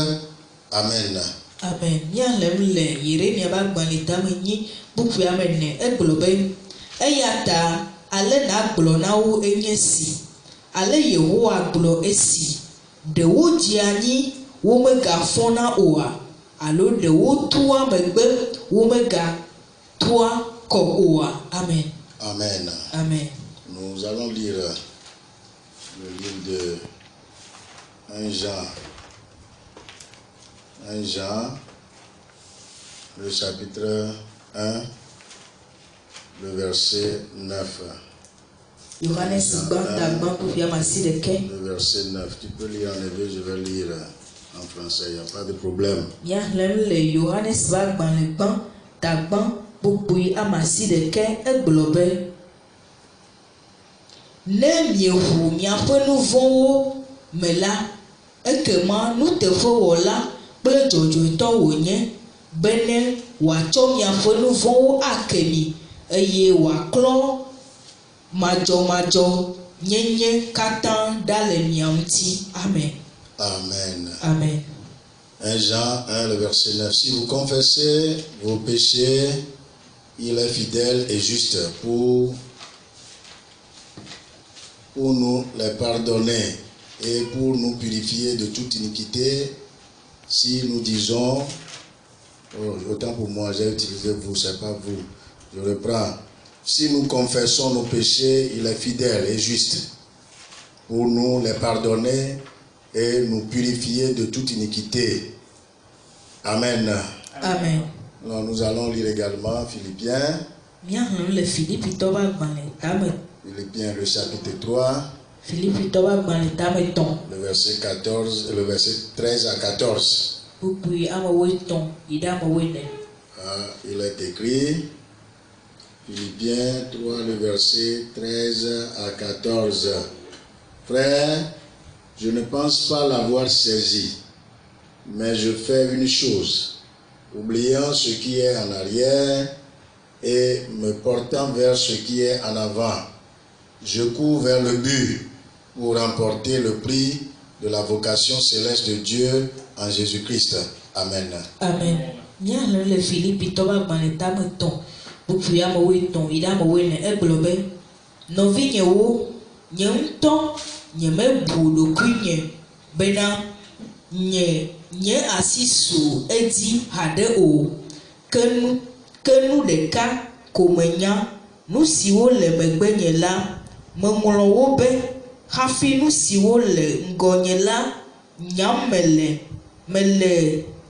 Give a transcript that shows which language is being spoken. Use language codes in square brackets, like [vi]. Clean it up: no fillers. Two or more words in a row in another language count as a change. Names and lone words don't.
[fr] Amen. Amen. [ee] Miaxlẽm le Yeremia ƒe agbalẽ tame 8 kpukpui ame 4 egblɔ be eya ta ale nàgblɔ na wo enye si ale Yehowa gblɔ esi ɖe wodze anyi womegafɔna oa alo ɖe wotoa megbe womegatoa kɔ oa. [fr] Amen. Amen. Amen. Nous allons lire le livre de 1 Jean, le chapitre 1, le verset 9. [ee] Yohanes gbãtagba kpukpui ame 9. [fr] Le verset 9. Tu peux lire en hébreu, je vais lire en français, il n'y a pas de problème. [ee] Miaxlẽm le Yohanes ƒe agbalẽ gbãtagba kpukpui ame 9 egblɔ be ne mieʋu miaƒe nu vɔ̃wo me la ekema nuteƒewɔla kple dzɔdzɔetɔ wònye be ne wòatsɔ miaƒe nu vɔ̃wo ake mi eye wòaklɔ madzɔmadzɔ nyenye katã ɖa le mia ŋuti. [fr] Amen. Amen. Amen. 1 Jean 1, le verset 9. Si vous confessez vos péchés, il est fidèle et juste pour nous les pardonner et pour nous purifier de toute iniquité. Si nous disons, autant pour moi, j'ai utilisé vous, c'est pas vous. Je reprends. Si nous confessons nos péchés, il est fidèle et juste pour nous les pardonner et nous purifier de toute iniquité. Amen. Amen. Alors nous allons lire également Philippiens. [ee] Miaxlẽm le Filipitɔ ƒe agbalẽ tame. [fr] Philippiens le chapitre 3. [ee] Filipitɔ ƒe agbalẽ tame 3. [fr] Le verset 14, le verset 13 à 14. [ee] Kpukpui ame 8 yi ɖe ame 4. [fr] Il est écrit, Philippiens 3, le verset 13 à 14. Frères, je ne pense pas l'avoir saisi, mais je fais une chose, oubliant ce qui est en arrière et me portant vers ce qui est en avant. Je cours vers le but pour remporter le prix de la vocation céleste de Dieu en Jésus-Christ. Amen. Amen. [ee] Miaxlẽ le Filipitɔ ƒe agbalẽ tame 3 kpukpui ame 8 yi ɖe ame 4 egblɔ be nɔvinyewo nye ŋutɔ nyemebu ɖokuinye bena nye asi su edzi haɖe o ke nu ɖeka ko menya nu siwo le megbenye la meŋlɔ wo be hafi nu siwo le ŋgɔnye la nyam mele